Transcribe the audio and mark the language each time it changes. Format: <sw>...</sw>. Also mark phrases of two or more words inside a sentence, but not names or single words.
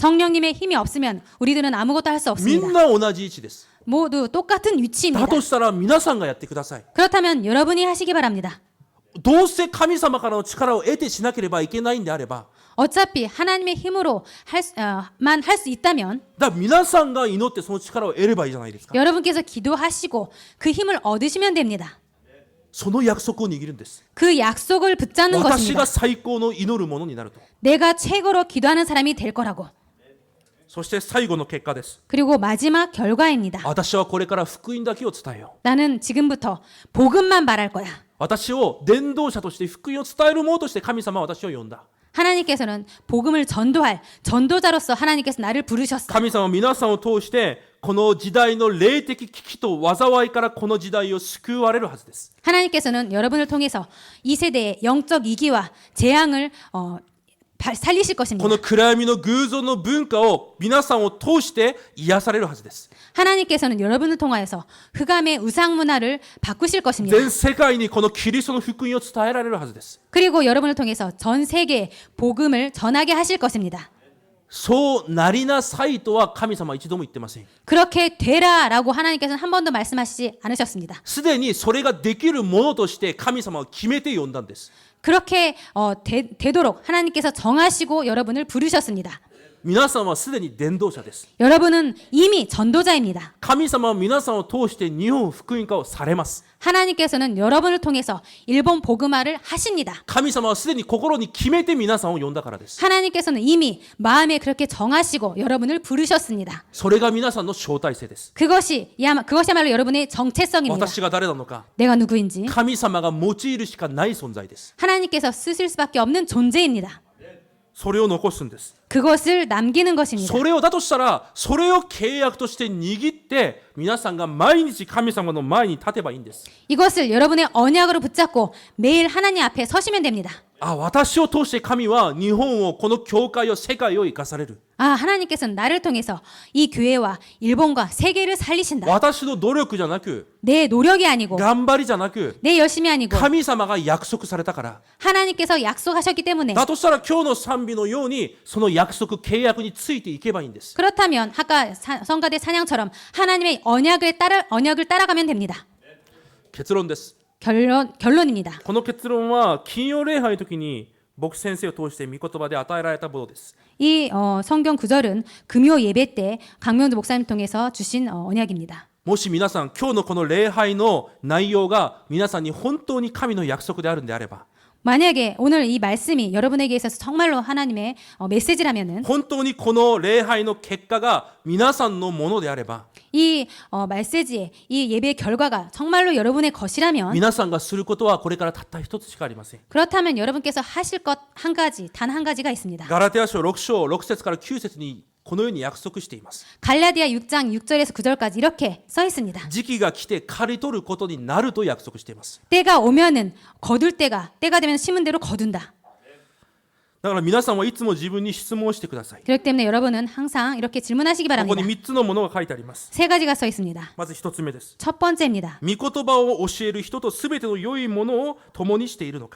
<ko>성령님의 힘이 없으면 우리들은 아무것도 할 수</ko> <ja>み</ja> <ko>없습니다.</ko> <ja>んな同じ位置です。</ja> <ko>모두 똑같은 위치입니다.</ko> <ja>だとしたら皆さんがやってください。</ja> <ko>그렇다면 여러분이 하시기 바랍니다.</ko> <ja>どうせ神様からの力を得てしなければいけないんであれば、</ja> <ko>어차피 하나님의 힘으로 만 할 수 있다면</ko> <ja>だから皆さんが祈ってその力を得ればいいじゃないですか。</ja> <ko>여러분께서 기도하시고 그 힘을 얻으시면 됩니다.</ko> <ja>その約束を握るんです。</ja> <ko>그 약속을 붙잡는</ko> <ja>私</ja> <ko>것입니다.</ko> <ja>が最高の祈るものになると。</ja> <ko>내가 최고로 기도하는 사람이 될 거라고.</ko> <ja>そして最後の結果です。</ja> <ko>그리고 마지막 결과입니다.</ko> <ja>私はこれから福音だけを伝えよう。</ja> <ko>나는 지금부터 복음만 말할 거야.</ko> <ja>私を伝道者として福音を伝える者として神様は私を呼んだ。</ja> <ko>하나님께서는 복음을 전도할 전도자로서 하나님께서 나를 부르셨어.</ko> <ja>神様は皆さんを通してこの時代の霊的危機と災いからこの時代を救われるはずです。</ja> <ko>하나님께서는 여러분을 통해서 이 세대의 영적 위기와 재앙을 살리실</ko> <ja>こ</ja> <ko>것입니다.</ko> <ja>の暗闇の偶像の文化を皆さんを通して癒されるはずです。</ja> <ko>하나님께서는 여러분을 통하여서 흑암의 우상 문화를 바꾸실 것입니다.</ko> <ja>全世界にこのキリストの福音を伝えられるはずです。</ja> <ko>그리고 여러분을 통해서 전 세계에 복음을 전하게 하실 것입니다.</ko> <ja>そうなりなさいとは神様は一度も言ってません。</ja> <ko>그렇게 되라라고 하나님께서는 한 번도 말씀하시지 않으셨습니다.</ko> <ja>すでにそれができるものとして神様は決めて呼んだんです。</ja> <ko>그렇게 되도록 하나님께서 정하시고 여러분을 부르셨습니다.</ko> <ja>皆さんはすでに伝道者です。</ja> <ko>여러분은 이미 전도자입니다.</ko> <ja>神様は皆さんを通して日本福音化をされます。</ja> <ko>하나님께서는 여러분을 통해서 일본 복음화를 하십니다.</ko> <ja>神様はすでに心に決めて皆さんを呼んだからです。</ja> <ko>하나님께서는 이미 마음에 그렇게 정하시고 여러분을 부르셨습니다.</ko> <ja>それが皆さんの招待制です。</ja> <ko>그것이야말로 여러분의 정체성입니다.</ko> <ja>私が誰なのか、</ja> <ko>내가 누구인지</ko> <ja>神様が用いるしかない存在です。</ja> <ko>하나님께서 쓰실 수밖에 없는 존재입니다.</ko> <ja>それを残すんです。</ja> <ko>그것을 남기는 것입니다.</ko> <ja>それをだとしたら、それを契約として握って皆さんが毎日神様の前に立てばいいんです。</ja> <ko>이것을 여러분의 언약으로 붙잡고 매일 하나님 앞에 서시면 됩니다.</ko> <ja>あ、私を通して神は日本を、この教会を、世界を生かされる。</ja> <ko>하나님께서는 나를 통해서 이 교회와 일본과 세계를 살리신다.</ko> <ja>私の努力じゃなく、</ja> <ko>내 노력이 아니고</ko> <ja>頑張りじゃなく、</ja> <ko>내 열심이 아니고</ko> <ja>神様が約束されたから。</ja> <ko>하나님께서 약속하셨기 때문에</ko> <ja>だとしたら今日の賛美のようにその約束契約についていけばいいんです。</ja> <ko>그렇다면 아까 성가대 찬양처럼 하나님의 언약을 따라가면 됩니다.</ko> <ja>結論です。</ja> <ko>결론입니다.</ko> <ja>この結論は金曜礼拝の時に牧師先生を通して御言葉で与えられたものです。</ja> <ko>이 성경 구절은 금요 예배 때 강명도 목사님 통해서 주신 언약입니다.</ko> <ja>もし皆さん今日のこの礼拝の内容が皆さんに本当に神の約束であるんであれば、</ja> <ko>만약에 오늘 이 말씀이 여러분에게 있어서 정말로 하나님의 메시지라면은</ko> <ja>本当にこの礼拝の結果が皆さんのものであれば、</ja> <ko>이 메시지의 이 예배의 결과가 정말로 여러분의 것이라면</ko> <ja>皆さんがすることはこれからたった一つしかありません。</ja> <ko>그렇다면 여러분께서 하실 것 한 가지, 단 한 가지가 있습니다.</ko> <ja>ガラテヤ書6章6節から9節にこのように約束しています。</ja> <ko>갈라디아 6장 6절에서 9절까지 이렇게 써 있습니다.</ko> <ja>時期が来て刈り取ることになると約束しています。</ja> <ko>때가 오면은 때가 되면 심은 대로 거둔다.</ko> <ja>だから皆さんはいつも自分に質問をしてください。</ja> <ko>그렇기 때문에 여러분은 항상 이렇게 질문하시기</ko> <ja>ここ</ja> <ko>바랍니다.</ko> <ja>に3つのものが書いてあります。</ja> <ko>세 가지가 써 있습니다.</ko> <ja>まず1つ目です。</ja> <ko>첫 번째입니다.</ko> <ja>御言葉を教える人とすべての良いものを共にしているのか。</ja>